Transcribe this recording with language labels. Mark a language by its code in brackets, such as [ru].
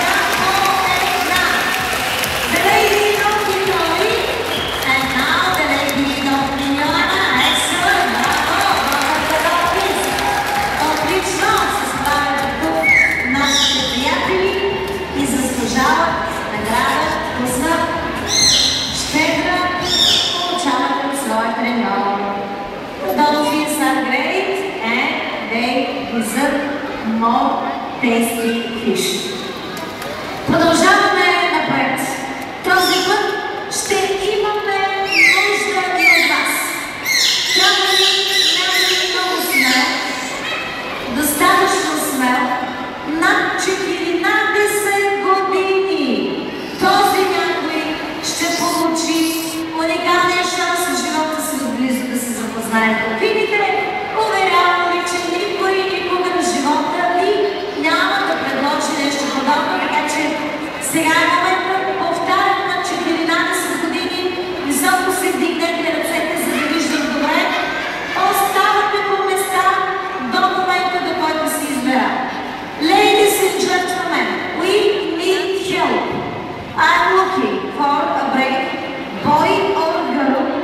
[en] The lady dolphin Goly, and now the lady dolphin Йоанна. Excellent. Bravo. The dolphins. [bg] Отлично се справят тук нашите приятели и заслужават награда вкусна, щедра, получават от своя треньор. [en] The dolphins are great and they deserve more tasty fish. [bg] Продължаваме напред. Този път ще имаме нужда и от вас. Трябва ли някой много смел, достатъчно смел, над 14 години. Този някой ще получи уникалния шанс в живота си отблизо да се запознае. Видите, уверявам ви, че никой никога в живота ви няма да предложи нещо подобно, така че сега е момента, повтарям, на 14 години, високо се вдигнете ръцете, за да виждам добре. Оставате по места до момента, до който се избера. [en] Ladies and gentlemen, we need help. I'm looking for a brave boy or girl